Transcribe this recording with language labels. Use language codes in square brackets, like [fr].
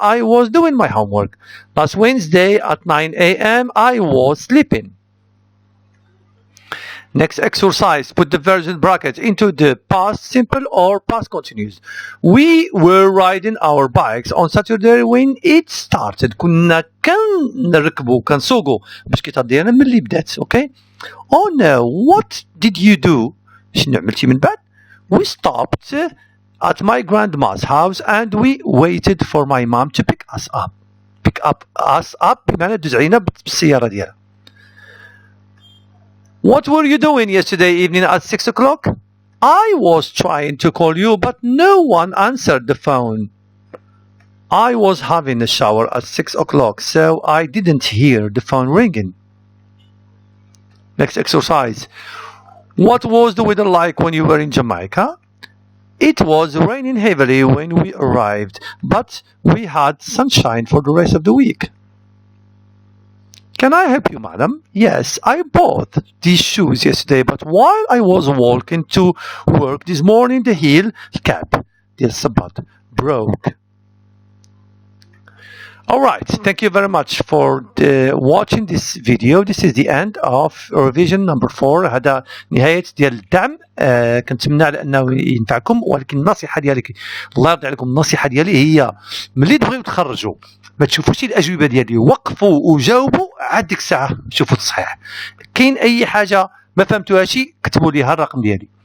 [en] I was doing my homework. Last Wednesday at 9 a.m. I was sleeping. Next exercise, put the verbs in brackets into the past simple or past continuous. We were riding our bikes on Saturday when it started. [ar] كنا كنركبوا كنسوقوا بالسكيطات ديالنا ملي بدات. [en] Okay. Oh no, what did you do? [ar] شنو عملتي من بعد؟ [en] We stopped at my grandma's house and we waited for my mom to pick us up. Pick us up [ar] بمعنى دوز علينا بالسيارة ديالها. [en] What were you doing yesterday evening at 6 o'clock? I was trying to call you, but no one answered the phone. I was having a shower at 6 o'clock, so I didn't hear the phone ringing. Next exercise. What was the weather like when you were in Jamaica? It was raining heavily when we arrived, but we had sunshine for the rest of the week. Can I help you, madam? Yes, I bought these shoes yesterday, but while I was walking to work this morning, the heel cap, the sabat, broke. Alright, thank you very much for watching this video. This is the end of revision number 4. [ar] هذا نهاية ديال الدعم. كنتمنى على انه ينفعكم، ولكن النصيحة ديالك الله يرضي عليكم، النصيحة ديالي هي ملي تبغيو تخرجوا ما تشوفوش الأجوبة ديالي، وقفوا وجاوبوا عاد ديك الساعة شوفوا التصحيح. كاين أي حاجة ما فهمتوهاش كتبوا ليها الرقم ديالي.